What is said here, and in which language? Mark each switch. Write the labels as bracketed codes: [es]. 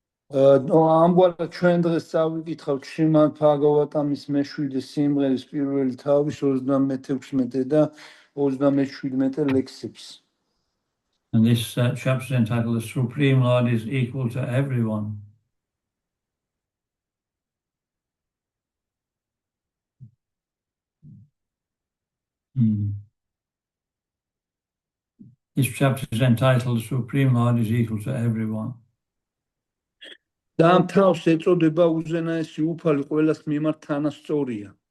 [ka] ამგვარად ჩვენ დღეს წავიკითხავთ შრიმად ბჰაგავატამის მე-7 სიმღერის პირველი თავის 36 და 37 ლექსებს. [en] And this chapter is entitled The Supreme Lord is Equal to Everyone. This chapter is entitled The Supreme Lord is Equal to Everyone. [ka] და ამ თავს ეწოდება უზენაესი უფალი ყველას მიმართ თანასწორია.